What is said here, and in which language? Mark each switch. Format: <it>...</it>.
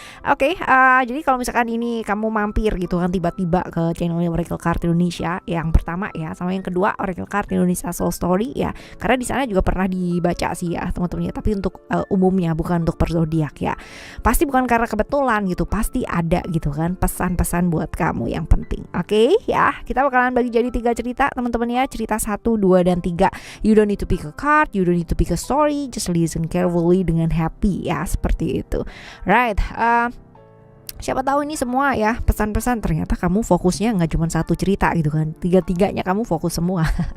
<id>Oke, jadi kalau misalkan ini kamu mampir gitu kan tiba-tiba ke channelnya Oracle Card Indonesia yang pertama ya, sama yang kedua Oracle Card Indonesia Soul Story ya, karena di sana juga pernah dibaca sih ya teman-teman ya, tapi untuk umumnya bukan untuk per zodiak ya. Pasti bukan karena kebetulan gitu, pasti ada gitu kan pesan-pesan buat kamu yang penting. Oke ya, kita bakalan bagi jadi 3 cerita teman-teman ya, cerita 1, 2, dan 3.</id> <en>You don't need to pick a card, you don't need to pick a story, just listen carefully</en> <id>dengan happy ya,</id> <en>seperti itu. Right.</en> <id>Siapa tahu ini semua ya pesan-pesan ternyata kamu fokusnya nggak cuma satu cerita gitu kan, tiga-tiganya kamu fokus semua.</id>